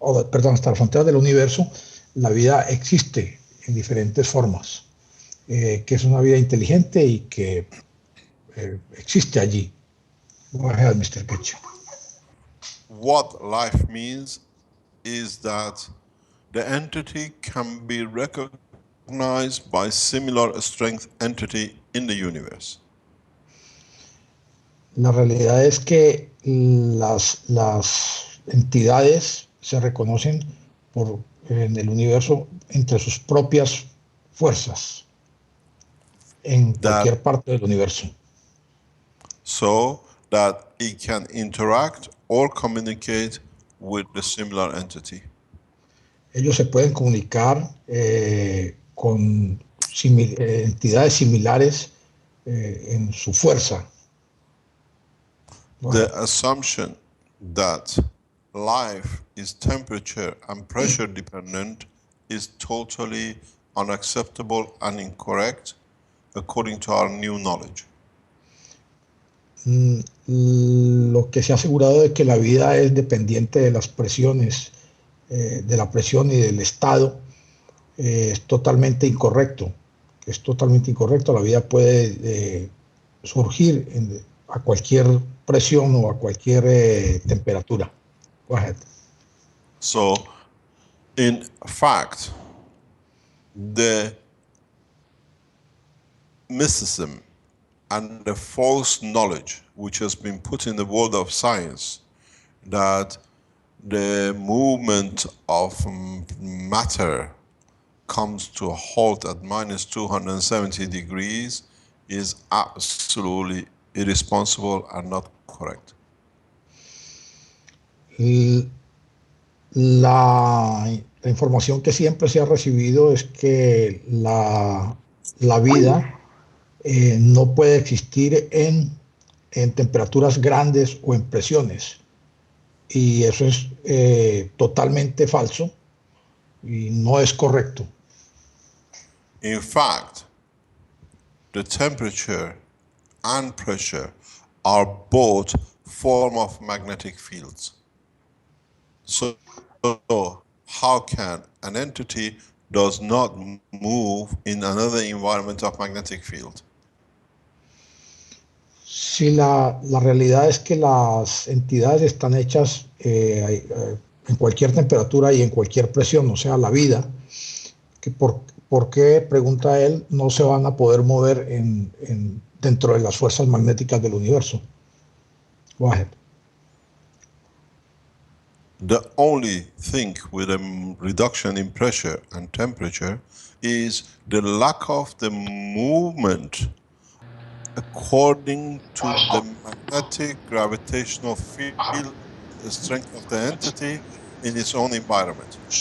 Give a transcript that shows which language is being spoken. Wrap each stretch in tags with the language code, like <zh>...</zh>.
<es>perdón, hasta la frontera del universo, la vida existe en diferentes formas, que es una vida inteligente y que existe allí.</es> <en>Go ahead, Mr. Ketchum. What life means is that the entity can be recognized by similar strength entity in the universe.</en> <es>La realidad es que las entidades se reconocen en el universo entre sus propias fuerzas en</es> <en>That</en> <es>cualquier parte del universo.</es> <en>so that it can interact or communicate with the similar entity.</en> <es>Ellos se pueden comunicar con entidades similares en su fuerza.</es> <en>The assumption that life is temperature and pressure dependent is totally unacceptable and incorrect according to our new knowledge.</en> <es>Lo que se ha asegurado de que la vida es dependiente de las presiones, de la presión y del estado, es totalmente incorrecto. Es totalmente incorrecto. La vida puede surgir a cualquier presión o a cualquier temperatura.</es> <en>Go ahead. So, in fact, the mysticism and the false knowledge which has been put in the world of science that the movement of matter comes to a halt at minus 270 degrees is absolutely irresponsible and not correct.</en> <es>La información que siempre se ha recibido es que la vida no puede existir en temperaturas grandes o en presiones. Y eso es totalmente falso y no es correcto.</es> <en>In fact, the temperature and pressure are both form of magnetic fields. So how can an entity does not move in another environment of magnetic field?</en> <es>Sí, la realidad es que las entidades están hechas en cualquier temperatura y en cualquier presión, o sea, la vida, que por qué, pregunta él, no se van a poder mover dentro de las fuerzas magnéticas del universo.</es> <en>Go ahead. The only thing with a reduction in pressure and temperature is the lack of the movement according to the magnetic gravitational field strength of the entity in its own environment.</en>